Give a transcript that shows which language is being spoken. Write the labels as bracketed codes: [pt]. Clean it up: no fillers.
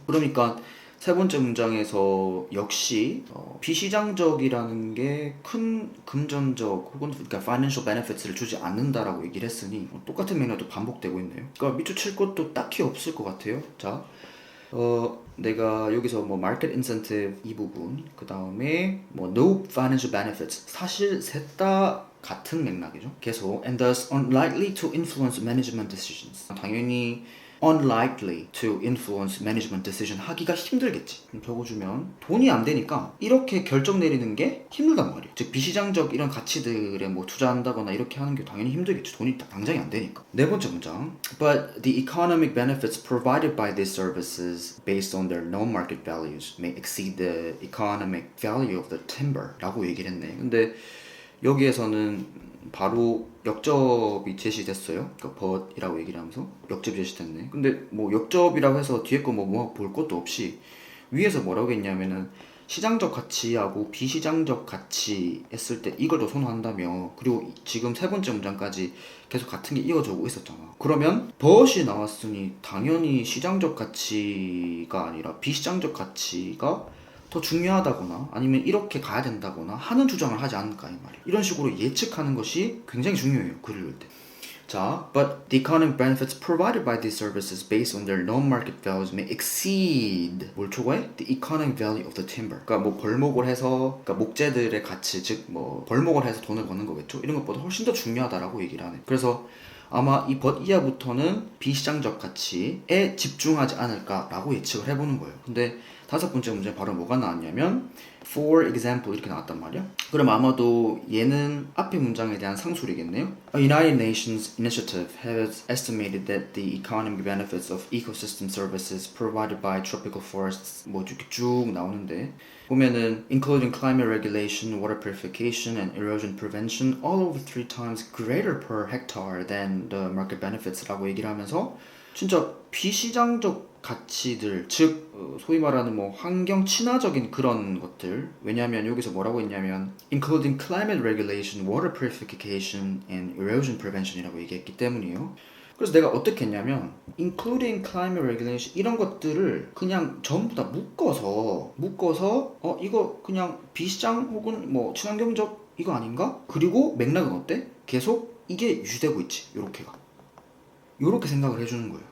[ko] 그러니까 세 번째 문장에서 역시 비시장적이라는 게 큰 금전적 혹은 그러니까 financial benefits를 주지 않는다라고 얘기를 했으니 똑같은 맥락도 반복되고 있네요. 그러니까 밑줄 칠 것도 딱히 없을 것 같아요. 자, 내가 여기서 뭐 market incentive 이 부분, 그 다음에 뭐 no financial benefits 사실 셋 다 같은 맥락이죠. [en] 계속 and thus unlikely to influence management decisions. [ko] 당연히 [en] unlikely to influence management decision [ko] 하기가 힘들겠지. 적어주면 돈이 안 되니까 이렇게 결정 내리는 게 힘들단 말이에요. 즉 비시장적 이런 가치들에 뭐 투자한다거나 이렇게 하는 게 당연히 힘들겠지. 돈이 당장이 안 되니까. 네 번째 문장 [en] But the economic benefits provided by these services based on their known market values may exceed the economic value of the timber [ko] 라고 얘기를 했네. 근데 여기에서는 바로 역접이 제시됐어요. 그러니까 but이라고 얘기를 하면서 역접이 제시됐네. 근데 뭐 역접이라고 해서 뒤에 거 뭐 볼 것도 없이 위에서 뭐라고 했냐면은 시장적 가치하고 비시장적 가치 했을 때 이걸 더 선호한다며. 그리고 지금 세 번째 문장까지 계속 같은 게 이어져 오고 있었잖아. 그러면 but이 나왔으니 당연히 시장적 가치가 아니라 비시장적 가치가 더 중요하다거나 아니면 이렇게 가야 된다거나 하는 주장을 하지 않을까 이 말이에요. 이런 식으로 예측하는 것이 굉장히 중요해요. 글을 읽을 때. [en] 자, but the economic benefits provided by these services based on their known market values may exceed [ko] 뭘 초과해? [en] The economic value of the timber. [ko] 그러니까 뭐 벌목을 해서 그러니까 목재들의 가치 즉 뭐 벌목을 해서 돈을 버는 거겠죠. 이런 것보다 훨씬 더 중요하다라고 얘기를 하네. 그래서 아마 이 but 이하부터는 비시장적 가치에 집중하지 않을까라고 예측을 해보는 거예요. 근데 다섯 번째 문제 바로 뭐가 나왔냐면 for example 이렇게 나왔단 말이야. 그럼 아마도 얘는 앞에 문장에 대한 상술이겠네요. [en] A United Nations initiative has estimated that the economic benefits of ecosystem services provided by tropical forests [ko] 뭐 이렇게 쭉 나오는데 보면은 [en] including climate regulation, water purification, and erosion prevention all over 3 times greater per hectare than the market benefits [ko] 라고 얘기를 하면서 진짜 비시장적 가치들, 즉 소위 말하는 뭐 환경 친화적인 그런 것들. 왜냐하면 여기서 뭐라고 했냐면 [en] including climate regulation, water purification, and erosion prevention [ko] 이라고 얘기했기 때문이에요. 그래서 내가 어떻게 했냐면 including climate regulation 이런 것들을 그냥 전부 다 묶어서 이거 그냥 비시장 혹은 뭐 친환경적 이거 아닌가? 그리고 맥락은 어때? 계속 이게 유지되고 있지. 요렇게 생각을 해주는 거예요.